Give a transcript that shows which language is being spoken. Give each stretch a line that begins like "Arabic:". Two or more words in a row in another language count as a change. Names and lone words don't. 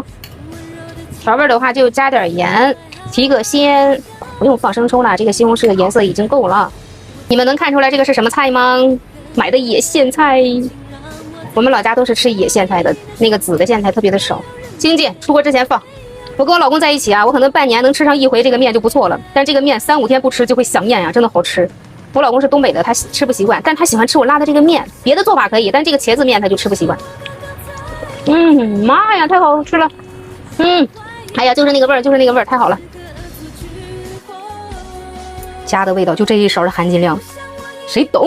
Chinese: 調味的話就加點鹽，提個鮮，不用放生抽了，這個西紅柿的顏色已經夠了。你們能看出來這個是什麼菜嗎？買的野莧菜。我們老家都是吃野莧菜的，那個紫的莧菜特別的少。京芥出鍋之前放。我跟我老公在一起啊，我可能半年能吃上1回這個麵就不錯了，但這個麵3、5 天不吃就會想念呀，真的好吃。我老公是東北的，他吃不習慣，但他喜歡吃我拉的這個麵，別的做法可以，但這個茄子麵他就吃不習慣。媽呀，太好吃了。哎呀，就是那個味兒，就是那個味兒，太好了。家的味道就這一勺的含金量，誰懂？